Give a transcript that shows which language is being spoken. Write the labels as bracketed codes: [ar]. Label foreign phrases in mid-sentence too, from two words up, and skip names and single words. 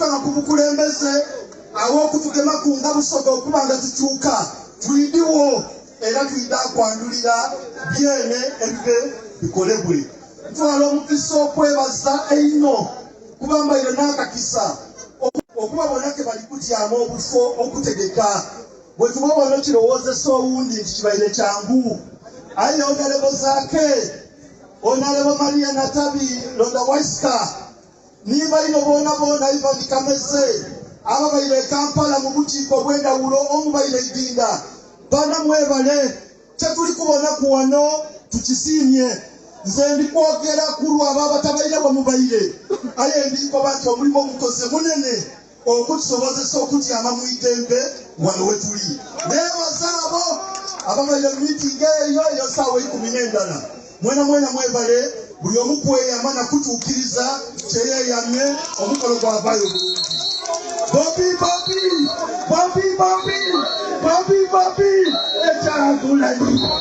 [xog] nga ku bukulembeze aw'okutugema ku nga busoga okuba nga tukyuka tuyidiwo era tuyida kwandulira byene ebibe bikolebwe ntwala omukisa okwebaza einno kuba mbaire n'akakisa okuba bonna ke bali kutyamu obufo okutegeka bwe tuba bonna kirowoozesa owundi nti kibaire kyangu aye onalebo zaake onalebo Maria Natabi Londa Waiska niba ino boona Ivan Kameze aba baire Kampala mu bukiiko bw'endawulo omu baire Idinda bana mwebale kyetuli kubona ku wano tukisiimye nze ndikwogera ku lwabo abatabaire bwe mubaire aye ndikoba nti omulimu omukoze munene okutusobozesa okutyama mu idembe wano we tuli neebaza abo ababaire mu miitingi eyo saawa 10 mwena mwebale buli omu kweyama nakutuukiriza kyeyeyamye omukolo gwavaayo bulungi Bobi ekyagulanyi